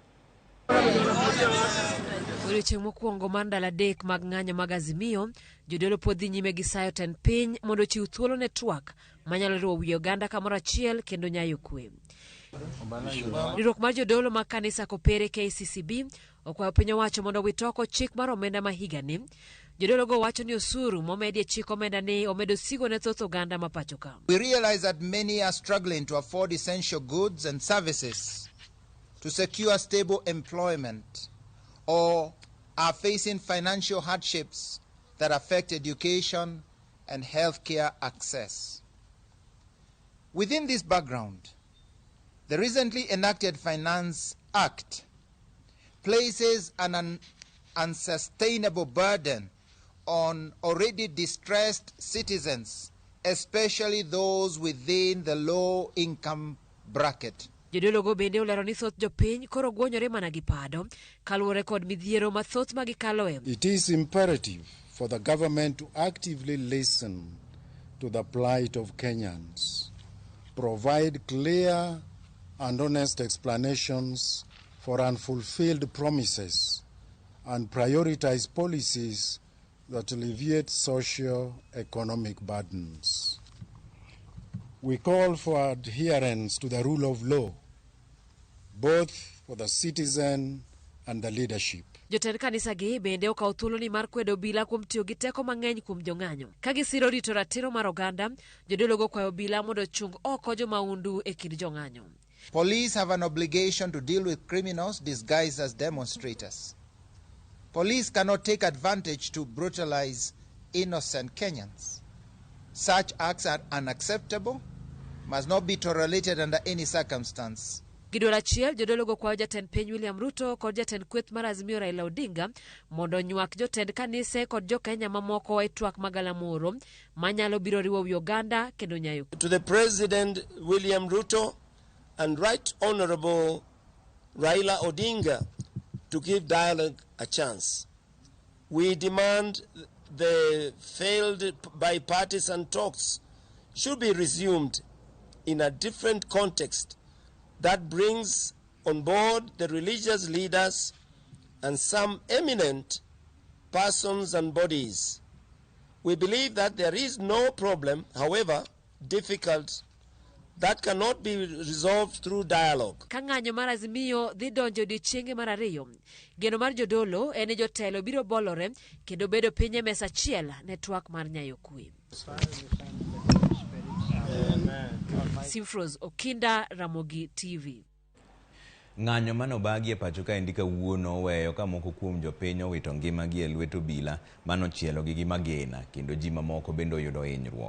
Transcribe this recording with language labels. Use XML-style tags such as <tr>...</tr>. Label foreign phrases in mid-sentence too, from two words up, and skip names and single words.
<luo>Odiochieng' mokwongo mar ndalo 3 mag ng'anyo mag Azimio, jodolo pod dhi nyime gi sayo tend piny mondo chiw thuolo ne twak manyalo riwo wi oganda kamoro achiel kendo nyayo kwe. Riwruok mar jodolo mag kanisa Kopere KCCB okwayo piny owacho mondo owit oko chik mar omenda ma higani. Jodolo go wacho ni osuru momedie chik omenda ni omedo sigo ne thoth oganda ma pacho ka.</luo> <en>We realize that many are struggling to afford essential goods and services, to secure stable employment, or are facing financial hardships that affect education and healthcare access. Within this background, the recently enacted Finance Act places an unsustainable burden on already distressed citizens, especially those within the low-income bracket.</en> <luo>Jodolo go bende olero ni thoth jopiny koro gwonyore mana gi pado kaluwore kod midhiero mathoth ma gikaloe.</luo> <en>It is imperative for the government to actively listen to the plight of Kenyans, provide clear and honest explanations for unfulfilled promises, and prioritize policies that alleviate socio-economic burdens. We call for adherence to the rule of law, both for the citizen and the leadership.</en> <luo>Jotend kanisa gi bende okawo thuolo ni mar kwedo obila kuom tiyo gi teko mang'eny kuom jong'anyo. Ka gisiro rito ratiro mar oganda, jodolo go kwayo obila mondo chung oko jomaundu e kind jong'anyo.</luo> <en>Police have an obligation to deal with criminals disguised as demonstrators. Police cannot take advantage to brutalize innocent Kenyans. Such acts are unacceptable, must not be tolerated under any circumstance,</en> <luo>Gidwal achiel jodolo go kwayo jatend piny William Ruto kod jatend kweth mar Azimio Raila Odinga mondo nywak jotend kanise kod jo-Kenya mamoko e twak magalamoro manyalo biro riwo wi oganda kendo nyayo.</luo> <en>To the President William Ruto and Right Honorable Raila Odinga to give dialogue a chance. We demand the failed bipartisan talks should be resumed in a different context that brings on board the religious leaders and some eminent persons and bodies. We believe that there is no problem, however difficult, that cannot be resolved through dialogue.</en> <luo>Kang'anyo mar Azimio dhi donjo odiechienge mar ariyo. Geno mar jodolo en jotelo biro bolore kendo bedo piny e mesa achiel ne twak mar nyayo kwe. Simfros Okinda, Ramogi TV. Ng'anyo manobagi e pacho ka indika wuono weyo ka moko kuom jopiny owito ngimagi e lwet obila manochielo gi magena kendo ji mamoko bende oyudo hinyruok.</luo>